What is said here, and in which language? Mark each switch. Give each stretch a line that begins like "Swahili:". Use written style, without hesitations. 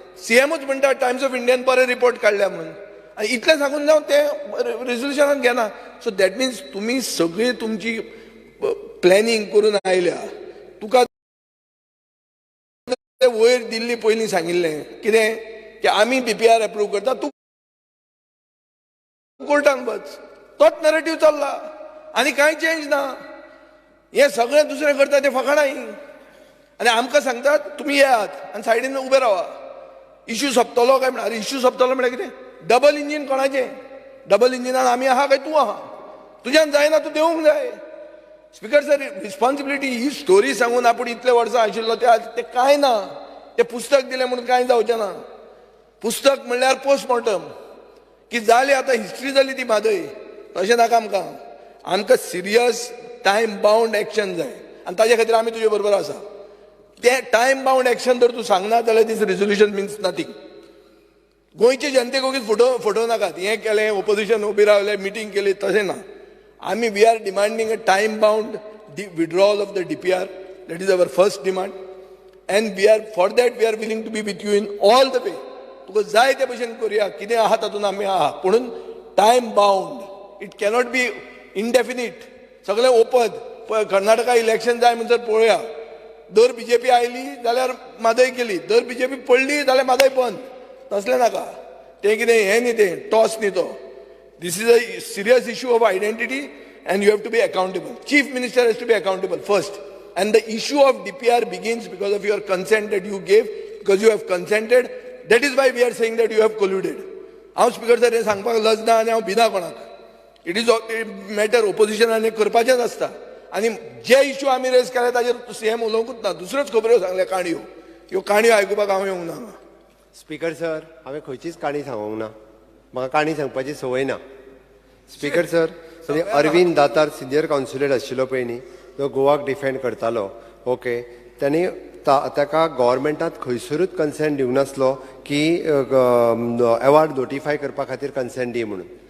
Goan Konkani: CMच म्हणटा Times of इंडियान बरें रिपोर्ट काडल्या म्हणून आनी इतलें सांगून जावन ते रेजोल्युशनाक घेना.
English: so that means
Goan Konkani: तुमी सगळी तुमची प्लॅनिंग करून आयल्या. तुका वयर दिल्ली पयलीं सांगिल्लें कितें की आमी DPR अप्रूव करता तूं कोर्टान वच. तोच नरेटिव्ह चल्ला आनी कांय चेंज ना. हें सगळें दुसरें करता तें फकाणां ही. आनी आमकां सांगतात तुमी येयात आनी सायडीन उबे रावा. इश्यू सोंपतलो काय म्हणल्यार इश्यू सोंपतलो म्हळ्यार कितें डबल इंजीन कोणाचें. डबल इंजिनान आमी आहा काय तूं आहा. तुज्यान जायना तूं देवूंक जाय. स्पीकर सर रिस्पॉन्सिबिलिटी ही स्टोरी सांगून आपूण इतले वर्सां आशिल्लो ते कांय ना. तें पुस्तक दिलें म्हणून कांय जावचें ना. पुस्तक म्हणल्यार पोस्टमॉर्टम की जाली आतां हिस्ट्री जाली ती म्हादय. तशें नाका आमकां. आमकां सिरियस टायम बाउंड एक्शन जाय आनी ताजे खातीर आमी तुजे बरोबर आसा. ते टायम बाउंड एक्शन जर तूं सांगना जाल्यार
English: This resolution means nothing.
Goan Konkani: गोंयचे जनतेक ओगीच फटोव नाकात. हें केलें ओपोजिशन उबी रावलें मिटींग केली तशें ना.
English: आमी we are demanding a time bound withdrawal of the DPR. That is our first demand and we are for that we are willing to be with you in all the way.
Goan Konkani: तुका जाय ते भशेन करुया. कितें आहा तातूंत आमी आहा पूण time bound
English: It cannot be indefinite.
Goan Konkani: सगळें ओपन. कर्नाटका इलेक्शन जाय म्हणसर पळोवया. दर BJP आयली जाल्यार म्हादय केली. दर BJP पडली जाल्यार म्हादय बंद. तसलें नाका. तें कितें हें न्ही तें टॉस न्ही तो.
English: This is a serious issue of identity and you have to be accountable. Chief Minister has to be accountable first. And the issue of DPR begins because of your consent that you gave, because you have consented. That is why we are saying that you have colluded.
Goan Konkani: हांव speaker sir हें सांगपाक लज ना आनी हांव भिना कोणाक.
English: it is matter
Goan Konkani: ओपोजिशनान हें करपाचेंच आसता. आनी जे इश्यू आमी रेज केले ताजेर CM उलोवंकूच ना. दुसऱ्योच खबऱ्यो सांगल्या काणयो. ह्यो काणयो आयकुपाक हांव येवंक ना. स्पीकर सर हांवें खंयचीच काणी सांगूंक ना. म्हाका काणी सांगपाची संवय ना. स्पीकर सर म्हणजे अरविंद दातार सिनियर कावन्सिलर आशिल्लो पळय न्ही तो गोवाक डिफेंड करतालो. ओके त्यांनी ताका गव्हर्मेंटात खंयसरूच कन्सेंट दिवंक नासलो की अवॉर्ड नोटिफाय करपा खातीर कन्सेंट दी म्हणून.